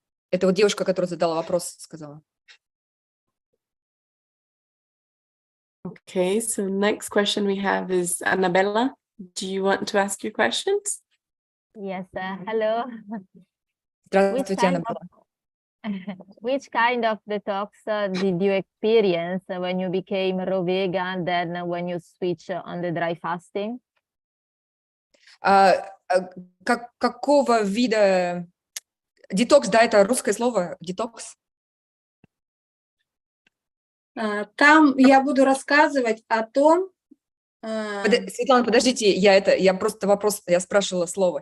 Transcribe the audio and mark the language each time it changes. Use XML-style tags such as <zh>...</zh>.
<ru>Это вот девушка, которая задала вопрос, сказала.</ru> <en>Okay, so next question we have is Annabella. Do you want to ask your questions? Yes, hello.</en> <ru>Здравствуйте, Анна.</ru> <en>Which kind of detox did you experience when you became raw vegan, then when you switch on the dry fasting?</en> <ru>Какого вида детокс, да, это русское слово, детокс? Там я буду рассказывать о том, Светлана, подождите, я просто вопрос, я спрашивала слово.</ru>